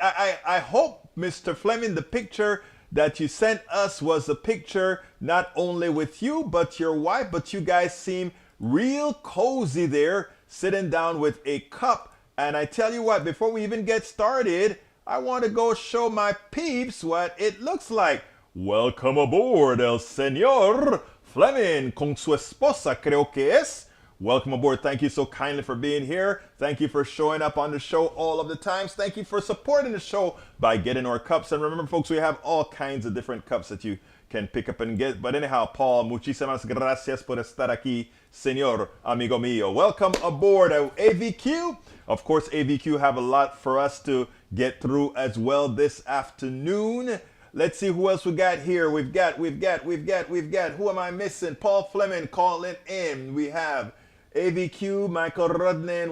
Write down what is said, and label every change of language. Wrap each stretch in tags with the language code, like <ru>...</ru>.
<en>I hope, Mr. Fleming, the picture that you sent us was a picture not only with you, but your wife. But you guys seem real cozy there, sitting down with a cup. And I tell you what, before we even get started, I want to go show my peeps what it looks like. Welcome aboard,</en> <es>el señor Fleming, con su esposa, creo que es.</es> <en>Welcome aboard. Thank you so kindly for being here. Thank you for showing up on the show all of the times. Thank you for supporting the show by getting our cups. And remember, folks, we have all kinds of different cups that you can pick up and get. But anyhow,</en> <es>Paul, muchísimas gracias por estar aquí, señor amigo mío.</es> <en>Welcome aboard, AVQ. Of course, AVQ have a lot for us to get through as well this afternoon. Let's see who else we got here. We've got. Who am I missing? Paul Fleming calling in. We have AVQ, Michael Rudnin.</en>